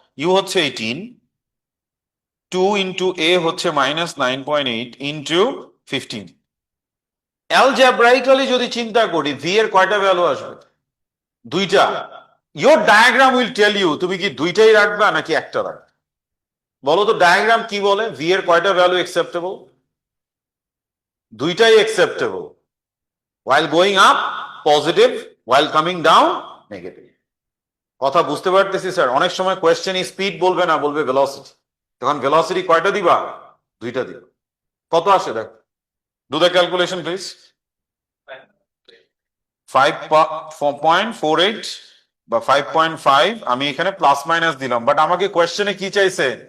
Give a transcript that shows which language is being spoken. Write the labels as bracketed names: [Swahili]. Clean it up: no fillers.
[Bangla] You হচ্ছে 18, 2 into এ হচ্ছে -9.8 into 15। অ্যালজেব্রাইক্যালি যদি চিন্তা করি ভি এর কয়টা ভ্যালু আসবে? দুইটা। [English] your diagram will tell you [Bangla] তুমি কি দুইটাই রাখবা নাকি একটা রাখবে। বলো তো ডায়াগ্রাম কি বলে, ভি এর কয়টা ভ্যালু একসেপ্টেবল? দুইটাই acceptable. [English] while going up [Bangla] positive, [English] while coming down [Bangla] negative. কথা বুঝতে পারতেছি স্যার? অনেক সময় কোয়েশ্চেন স্পিড বলবে না, বলবে ভেলোসিটি। তখন ভেলোসিটি কয়টা দিবা? দুইটা দিবা। কত আসে দেখ, [English] Do the calculation please. [Bangla] 5.48 বা 5.5, আমি এখানে প্লাস মাইনাস দিলাম, বাট আমাকে কোয়েশ্চেনে কি চাইছে?